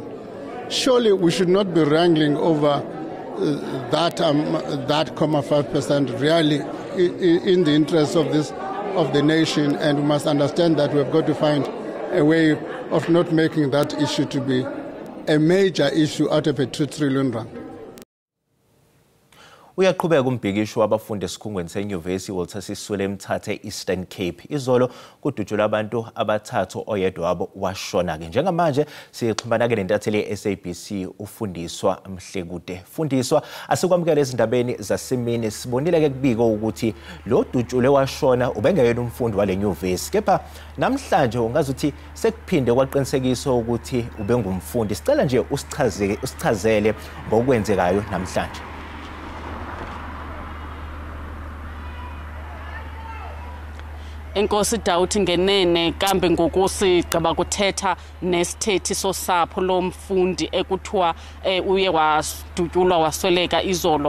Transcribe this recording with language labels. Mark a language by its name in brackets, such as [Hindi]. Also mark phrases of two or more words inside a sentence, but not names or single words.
[English] Surely we should not be wrangling over that 0.5% really in the interest of the nation, and we must understand that we have got to find a way of not making that issue to be a major issue out of a 2 trillion rand. [Zulu] Uyaqhubeka umbhikisho wabafundi esikhungweni senyuvesi Walter Sisulu eMthatha Eastern Cape. Izolo kudutshulwa abantu abathathu oyedwa wabo washona ke. Njengamanje sixhumana ke nentatheli yeSABC uFundiswa Mhlekude. Fundiswa, asikwamukela ezindabeni zasemini sibonile ke kubiko ukuthi lo dutshule washona ubengeyena umfundi wale nyuvesi. Kepha namhlanje ungazuthi sekuphinde kwaqinisekiswa ukuthi ubengumfundi. Sicela nje usichazele ngokwenzekayo namhlanje. [Xhosa] Enkosi Dawuthi ngenene kambe ngokusigaba kuthetha nesithethi sosapho lomfundi ekuthiwa uye wadutyulwa wasweleka izolo.